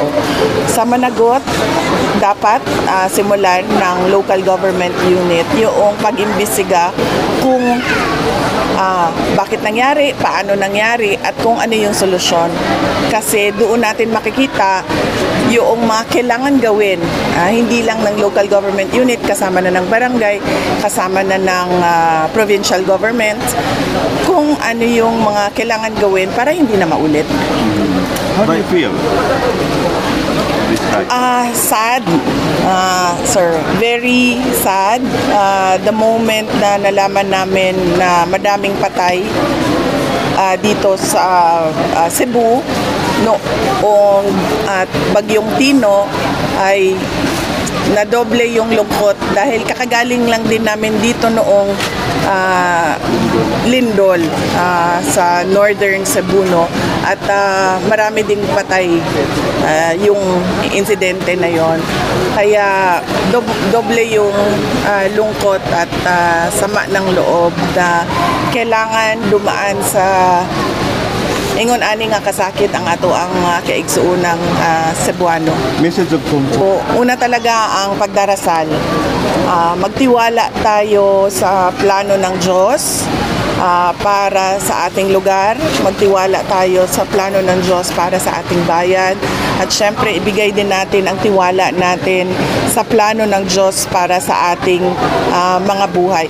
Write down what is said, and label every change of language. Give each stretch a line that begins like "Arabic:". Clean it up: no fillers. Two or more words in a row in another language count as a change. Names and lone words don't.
Filipino: Sa Managot, dapat simulan ng
English: local government unit
Filipino: yung pag-imbestiga kung bakit nangyari, paano nangyari, at kung ano yung solusyon. Kasi doon natin makikita yung mga kailangan gawin, hindi lang ng
English: local government unit,
Filipino: kasama na ng barangay, kasama na ng
English: provincial government,
Filipino: kung ano yung mga kailangan gawin para hindi na maulit.
English: How do you feel? Sad, sir. Very sad. The moment
Filipino: na nalaman namin na madaming patay dito sa Cebu noong Bagyong Tino, ay nadoble yung lungkot dahil kakagaling lang din namin dito noong Lindol sa northern Cebu, at marami ding patay yung insidente na yon, kaya doble yung lungkot at sama ng loob na kailangan dumaan sa
Cebuano: ingon ani nga kasakit ang ato ang kaigsuunang Cebuano.
English: Message of comfort.
Filipino: So, una talaga ang pagdarasal. Magtiwala tayo sa plano ng Diyos para sa ating lugar. Magtiwala tayo sa plano ng Diyos para sa ating bayan. At syempre, ibigay din natin ang tiwala natin sa plano ng Diyos para sa ating mga buhay.